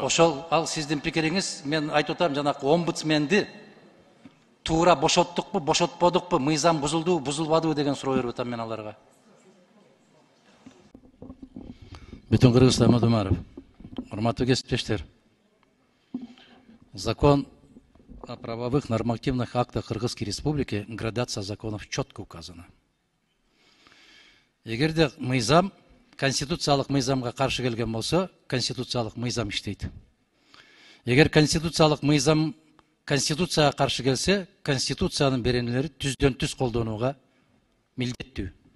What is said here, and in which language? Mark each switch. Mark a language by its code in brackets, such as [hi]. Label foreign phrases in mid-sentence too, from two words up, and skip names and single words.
[ky] Ошол ал сиздин пикириңиз. Мен айтып атам, жанакы омбудсменди туура бошоттукпу, бошотподукпу, мыйзам бузулдубу, бузулбадыбы деген суроо берип атам мен аларга. Бүтүн Кыргызстан Мадумаров. Урматтуу кесиптештер. [ru] Закон о правовых нормативных актах Кыргызской Республики, градация законов четко указана. [ky] Эгерде мыйзам конституциялык мыйзамга каршы келген болсо, конституциялык мыйзам иштейт. Эгер конституциялык мыйзам конституцияга каршы келсе, конституциянын беренелери түздөн түз колдонууга милдеттүү.